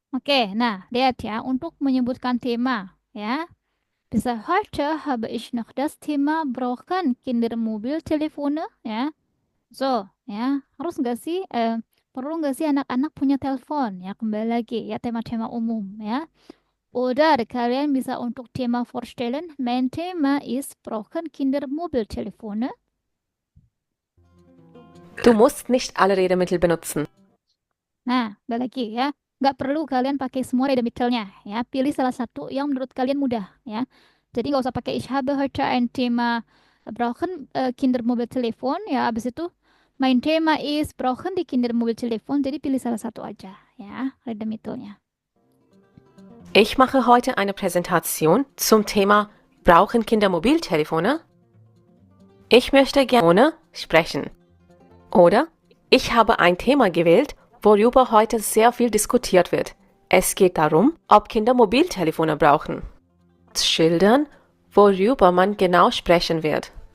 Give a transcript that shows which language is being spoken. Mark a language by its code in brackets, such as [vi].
[id] Oke, nah, lihat ya, untuk menyebutkan tema, ya. [de] Bisa heute habe ich noch das Thema brauchen Kinder Mobiltelefone, ya. [id] So, ya, harus nggak sih, perlu nggak sih anak-anak punya telepon? Ya, kembali lagi, ya, tema-tema umum, ya. Oder kalian bisa untuk Thema vorstellen. [de] Mein Thema ist, brauchen Kinder Mobiltelefone? Du musst nicht alle Redemittel benutzen. [id] Nah, balik lagi ya. Nggak perlu kalian pakai semua redemittelnya ya. Pilih salah satu yang menurut kalian mudah ya. Jadi nggak usah pakai [de] ich habe heute ein Thema brauchen Kinder Mobiltelefon [id] ya. Abis itu [de] mein Thema ist brauchen die Kinder Mobiltelefon. [id] Jadi pilih salah satu aja ya redemittelnya. [de] Ich mache heute eine Präsentation zum Thema: Brauchen Kinder Mobiltelefone? Ich möchte gerne sprechen. Oder ich habe ein Thema gewählt, worüber heute sehr viel diskutiert wird. Es geht darum, ob Kinder Mobiltelefone brauchen. Schildern, worüber man genau sprechen wird.